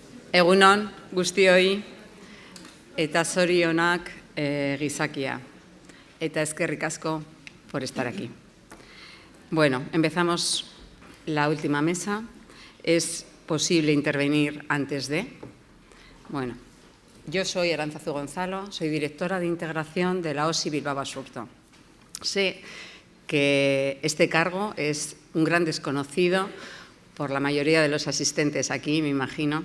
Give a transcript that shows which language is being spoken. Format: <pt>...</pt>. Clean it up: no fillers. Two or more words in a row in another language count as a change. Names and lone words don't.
<eu>Egunon guztioi eta zorionak gizakia. Eta eskerrik asko</eu> <es>por estar aquí. Bueno, empezamos la última mesa. ¿Es posible intervenir antes de? Bueno, yo soy Arantzazu Gonzalo, soy directora de integración de la OSI Bilbao Basurto. Sé que este cargo es un gran desconocido por la mayoría de los asistentes aquí, me imagino.</es>